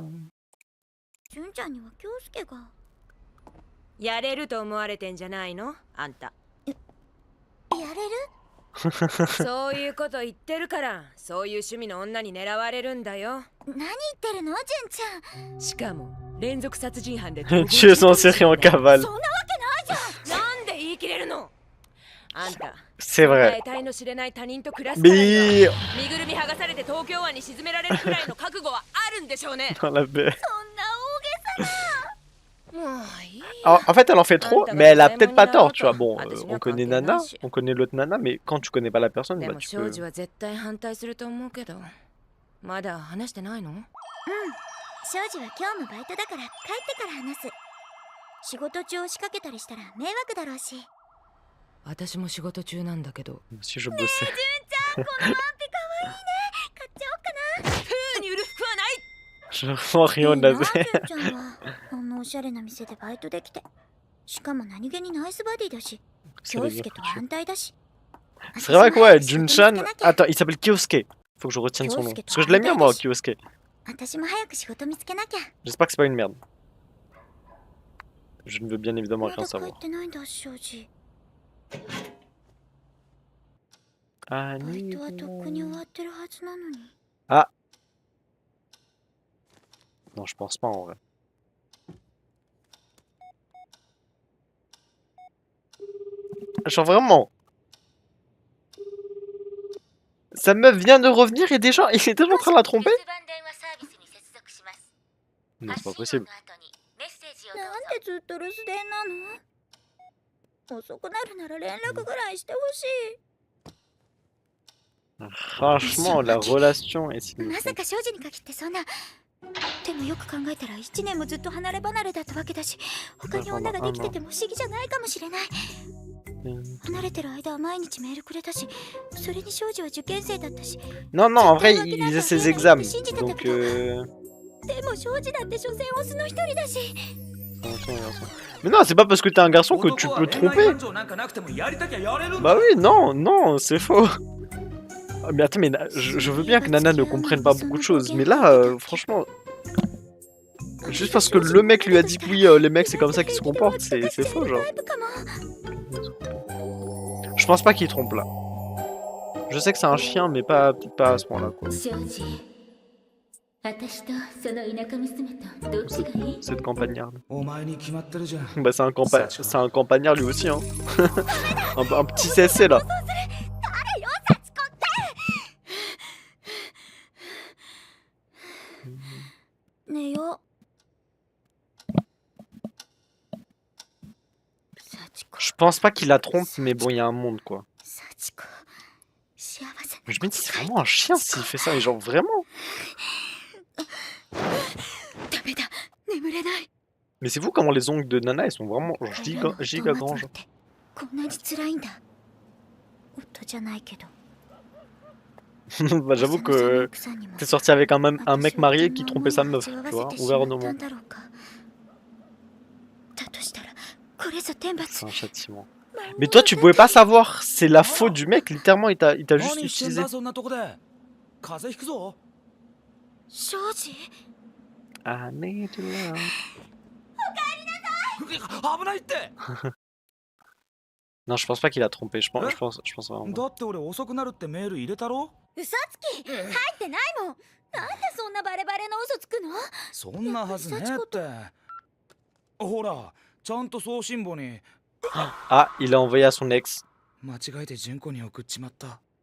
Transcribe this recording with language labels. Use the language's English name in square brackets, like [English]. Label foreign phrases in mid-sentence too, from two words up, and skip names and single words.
[Japanese] 純ちゃんには京介がやれると思われてんじゃないのあんた。やれるそういうこと言ってるから、そういう趣味の女に狙われるんだよ。何言ってるの純ちゃん。しかも連続殺人犯で [French] Tu es en série en cavale. [Japanese] そんなわけないじゃん。なんで言い切れるのあんた。 [French] C'est vrai. [Japanese] 得体の知れない他人と暮らすからに [French] Mais [Japanese] は身ぐるみ剥がされて東京湾に沈められるくらいの覚悟はあるんでしょうね。 [French] dans la baie. [Japanese] もういいよ。 [French] En fait, elle en fait trop, mais elle a peut-être pas tort, tu vois. Bon, on connaît Nana, on connaît l'autre Nana, mais quand tu connais pas la personne, [Japanese] で [French] bah [Japanese] も [French] tu [Japanese] 庄 [French] peux. [Japanese] 司は絶対反対すると思うけど、まだ話してないの？庄司は今日もバイトだから帰ってから話す。仕事中押しかけたりしたら迷惑だろうし。私も仕事中なんだけど。 [French] Si je bossais. [Japanese] 純ちゃん、このワンピかわいいね。買っちゃおうかな。風に売る服はない。 [French] Je vois rien [Japanese] いい [French] de [Japanese] な [French] la [Japanese] 純ちゃんはこんなおしゃれな店でバイトできて、しかも何気にナイスバディだし、 [French] C'est [Japanese] 京介と反対だし。 [French] vrai que ouais, Jun-chan. Attends, il s'appelle Kyosuke. Faut que je retienne son nom. Parce que je l'aime bien moi, Kyosuke. [Japanese] 私も早く仕事見つけなきゃ。 [French] J'espère que c'est pas une merde. Je ne veux bien évidemment [Japanese] ま [French] rien [Japanese] だ帰 [French] savoir. [Japanese] ってないんだ庄司。 [French] Ah, [Japanese] バイトはとっくに終わってるはずなのに。 [French] non, je pense pas en vrai. Genre vraiment. Sa meuf vient de revenir et déjà, il est déjà en train de la tromper? Non, c'est pas possible. [Japanese] なんでずっと留守電なの？遅くなるなら連絡ぐらいしてほしい。 [French] Franchement, la relation est [Japanese] ま [French] significative. [Japanese] さか庄司に限ってそんな。でもよく考えたら1年もずっと離れ離れだったわけだし、他に女ができてても不思議じゃないかもしれない。離れてる間は毎日メールくれたし、それに庄司は受験生だったし。 [French] Non, non, en vrai, il faisait ses examens. Donc, [Japanese] でも庄司だって所詮オスの一人だし。 [French] Mais non, c'est pas parce que t'es un garçon que tu peux tromper. Bah oui, non, non, c'est faux. Ah, mais attends, mais je veux bien que Nana ne comprenne pas beaucoup de choses, mais là, franchement, juste parce que le mec lui a dit que oui, les mecs c'est comme ça qu'ils se comportent, c'est faux, genre. Je pense pas qu'il trompe là. Je sais que c'est un chien, mais pas à ce point-là, quoi. Cette campagnarde. [Japanese] お前に決まってるじゃん。 [French] Bah c'est un campagnard lui aussi, hein. un petit CSC là. [Japanese] 寝よう。幸子。 [French] Je pense pas qu'il la trompe, mais bon, il y a un monde, quoi. [Japanese] 幸子。幸せな。 [French] Mais je me dis, c'est vraiment un chien s'il fait ça, et genre vraiment. [Japanese] ダメだ。眠れない。 [French] Mais c'est fou comment les ongles de Nana, ils sont vraiment giga grands, genre. [Japanese] こんなに辛いんだ。夫じゃないけど。 [French] Bah j'avoue que t'es sorti avec un mec marié qui trompait sa meuf, tu vois, ouvert au monde. C'est un châtiment. Mais toi tu pouvais pas savoir, c'est la faute du mec, littéralement il t'a juste [Japanese] 何してん [French] utilisé. [Japanese] だそんなとこで。風邪ひくぞ。庄司 [French] Ah, mais tu l'as. [Japanese] 危ないって。 [French] Non, je pense pas qu'il a trompé, je pense vraiment. [Japanese] だって俺遅くなるってメール入れたろ。嘘つき入ってないもん。なんでそんなバレバレの嘘つくの？そんなはずねえって。ほら、ちゃんと送信簿に [French] Ah, il a envoyé à son ex. [Japanese] 間違えて純子に送っちまった。